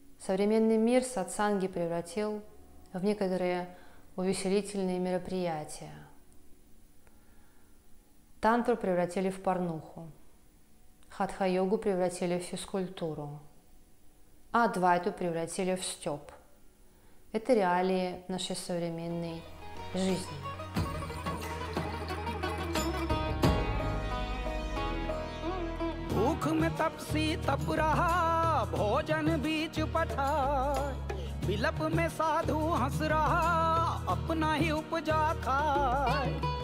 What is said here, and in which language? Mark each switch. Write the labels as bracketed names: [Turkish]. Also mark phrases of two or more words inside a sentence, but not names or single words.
[Russian] Современный мир сатсанги превратил в некоторые увеселительные мероприятия. Тантру превратили в порнуху, хатха-йогу превратили в физкультуру, а адвайту превратили в стёб. Это реалии нашей современной жизни. [Hindi] भूख में तपसी तप रहा भोजन बीच पठार, विलप में साधु हंस रहा अपना ही उपजा खाए।